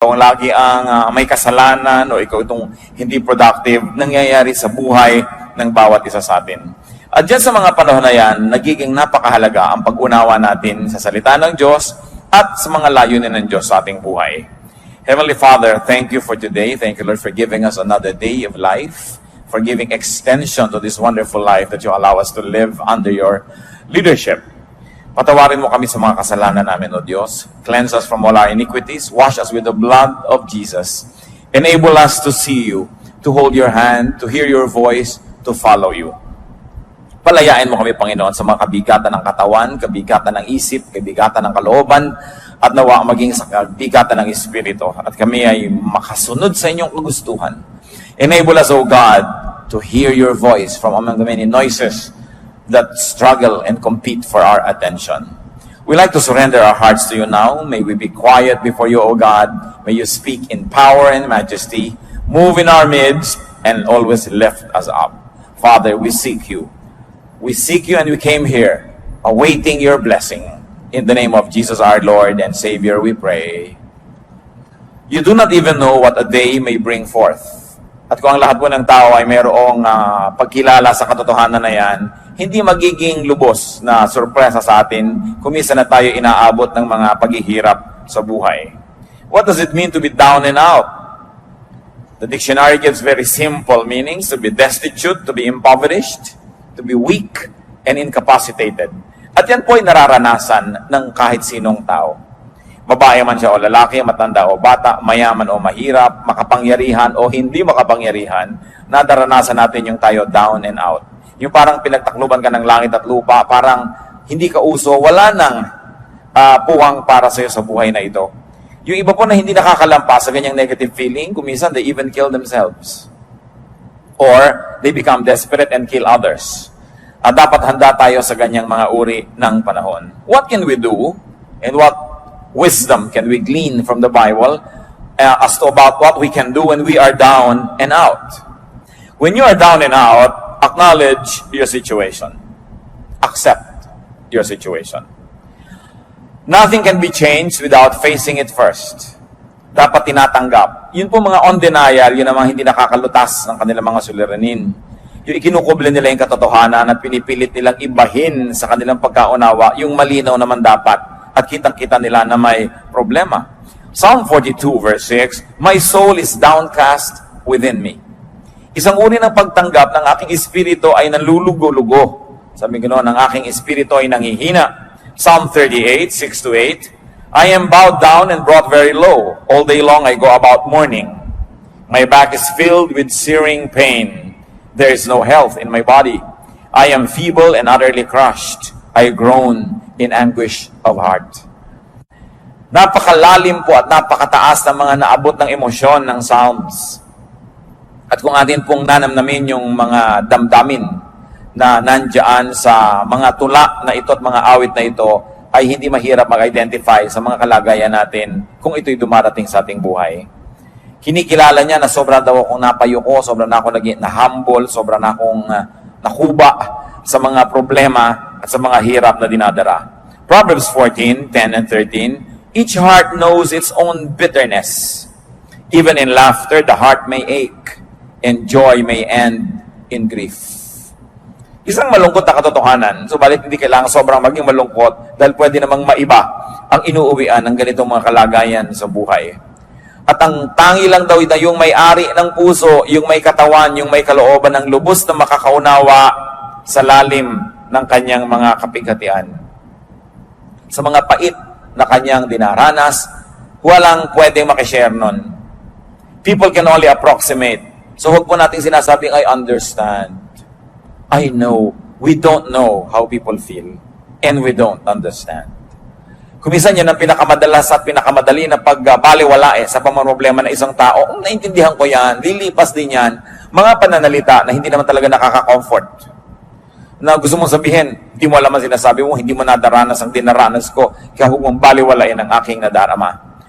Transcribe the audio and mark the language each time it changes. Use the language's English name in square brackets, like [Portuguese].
[Filipino] lagi ang may kasalanan o ikaw itong hindi productive, nangyayari sa buhay ng bawat isa sa atin. At dyan sa mga panahon na yan, nagiging napakahalaga ang pag-unawa natin sa salita ng Diyos at sa mga layunin ng Diyos sa ating buhay. [English] Heavenly Father, thank you for today. Thank you, Lord, for giving us another day of life, for giving extension to this wonderful life that you allow us to live under your leadership. [Filipino] Patawarin mo kami sa mga kasalanan namin, O Diyos. [English] Cleanse us from all our iniquities. Wash us with the blood of Jesus. Enable us to see you, to hold your hand, to hear your voice, to follow you. [Filipino] Palayain mo kami, Panginoon, sa mga kabigatan ng katawan, kabigatan ng isip, kabigatan ng kalooban, at nawa maging sa kabigatan ng Espiritu. At kami ay makasunod sa inyong kagustuhan. [English] Enable us, O God, to hear your voice from among the many noises that struggle and compete for our attention. We like to surrender our hearts to you now. May we be quiet before you, O God. May you speak in power and majesty, move in our midst, and always lift us up. Father, we seek you. We seek you and we came here, awaiting your blessing. In the name of Jesus our Lord and Savior, we pray. You do not even know what a day may bring forth. [Filipino] At kung ang lahat po ng tao ay mayroong pagkilala sa katotohanan na yan, hindi magiging lubos na sorpresa sa atin kung minsan na tayo inaabot ng mga paghihirap sa buhay. [English] What does it mean to be down and out? The dictionary gives very simple meanings: to be destitute, to be impoverished, to be weak and incapacitated. [Filipino] At yan po ay nararanasan ng kahit sinong tao. Babae man siya o lalaki, matanda o bata, mayaman o mahirap, makapangyarihan o hindi makapangyarihan, nadaranasan natin yung tayo [English] down and out. [Filipino] Yung parang pinagtakluban ka ng langit at lupa, parang hindi ka uso, wala nang puwang para sa'yo sa buhay na ito. Yung iba po na hindi nakakalampas sa ganyang negative feeling, kuminsan [English] they even kill themselves. Or they become desperate and kill others. [Filipino] At dapat handa tayo sa ganyang mga uri ng panahon. [English] What can we do and what wisdom can we glean from the Bible as to about what we can do when we are down and out? When you are down and out, acknowledge your situation. Accept your situation. Nothing can be changed without facing it first. [Filipino] Dapat tinatanggap. Yun po mga on denial, yun ang mga hindi nakakalutas ng kanilang mga suliranin. Yung ikinukuble nila yung katotohanan at pinipilit nilang ibahin sa kanilang pagkaunawa, yung malinaw naman dapat at kitang-kita nila na may problema. [English] Psalm 42 verse 6, my soul is downcast within me. [Filipino] Isang uri ng pagtanggap ng aking espiritu ay nalulugo-lugo. Sabi ganoon, ang aking espiritu ay nanghihina. [English] Psalm 38, 6-8, I am bowed down and brought very low. All day long I go about mourning. My back is filled with searing pain. There is no health in my body. I am feeble and utterly crushed. I groan in anguish of heart. [Filipino] Napakalalim po at napakataas ng mga naabot ng emosyon ng Psalms. At kung atin pong nanamnamin yung mga damdamin na nandyan sa mga tula na ito at mga awit na ito, ay hindi mahirap mag-identify sa mga kalagayan natin kung ito'y dumarating sa ating buhay. Kinikilala niya na sobra daw akong napayuko, sobra na ako na-humble, sobra na akong nakuba sa mga problema at sa mga hirap na dinadara. [English] Proverbs 14, 10 and 13, each heart knows its own bitterness. Even in laughter, the heart may ache, and joy may end in grief. [Filipino] Isang malungkot na katotohanan, subalit hindi kailangan sobrang maging malungkot dahil pwede namang maiba ang inuuwian ng ganitong mga kalagayan sa buhay. At ang tangi lang daw na yung may-ari ng puso, yung may katawan, yung may kalooban ng lubos na makakaunawa sa lalim ng kanyang mga kapighatian. Sa mga pait na kanyang dinaranas, walang pwedeng makishare nun. [English] People can only approximate. So [Filipino] huwag po natin sinasabing, [English] I understand. I know. We don't know how people feel. And we don't understand. [Filipino] Kuminsan yan ang pinakamadalas at pinakamadali na pagbaliwala sa pamamroblema ng isang tao. Naintindihan ko yan, lilipas din yan. Mga pananalita na hindi naman talaga nakaka-comfort. Na gusto mong sabihin, hindi mo alam ang sinasabi mo, hindi mo nadaranas ang dinaranas ko, kaya huwag mong baliwalain ang aking nadarama.